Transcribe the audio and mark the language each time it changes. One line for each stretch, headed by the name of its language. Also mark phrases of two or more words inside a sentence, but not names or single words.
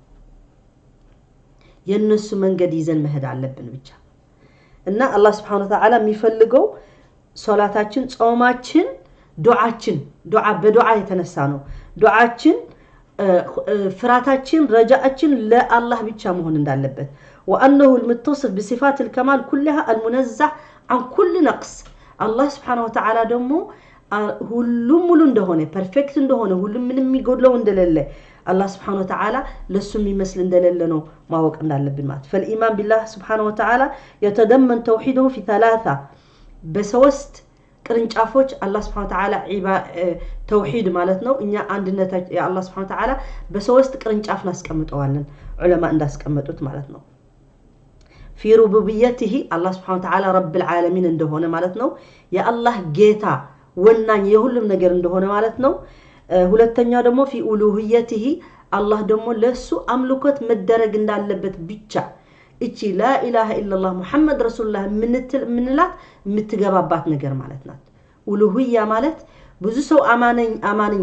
Amharic: የነሱ መንገድ ይዘን መሄድ አለብን ብቻ እና አላህ
Arabic: سبحانه وتعالى
Amharic: የሚፈልገው ሶላታችን ጾማችን ዱዓ በዱዓ የተነሳ ነው ዱዓችን ፍራታችን ረጃአችን ለአላህ ብቻ መሆን እንዳለበት
Arabic: وانه المتصف بصفات الكمال كلها المنزه عن كل نقص الله سبحانه وتعالى
Amharic: ደሞ ሁሉም ሙሉ እንደሆነ ፐርፌክት እንደሆነ ሁሉም ምንም የሚጎድለው እንደሌለ الله
Arabic: سبحانه وتعالى
Amharic: ለሱ የሚመስል እንደሌለ ነው ማወቅ እንዳለብን ማለት
Arabic: فالايمان بالله سبحانه وتعالى يتضمن توحيده في ثلاثه
Amharic: በሶስት ቅርንጫፎች አላህ
Arabic: سبحانه وتعالى
Amharic: ተውሂድ ማለት ነው እኛ አንድነት የአላህ
Arabic: سبحانه وتعالى
Amharic: በሶስት ቅርንጫፍ ላስቀምጠዋለን ዑለማ እንዳስቀመጡት ማለት ነው
Arabic: في ربوبيته الله سبحانه وتعالى رب العالمين
Amharic: እንደሆነ ማለት ነው የአላህ ጌታ ወናኝ የሁሉም ነገር እንደሆነ ማለት ነው ሁለተኛ ደግሞ
Arabic: في ألوهيته
Amharic: አላህ ደግሞ ለሱ አምልኮት መደረግ እንዳለበት ብቻ እቺ
Arabic: لا إله إلا الله محمد رسول الله
Amharic: ምንላት ምትገባባት ነገር ማለት ናት ኡሉሂያ ማለት ብዙ ሰው አማነኝ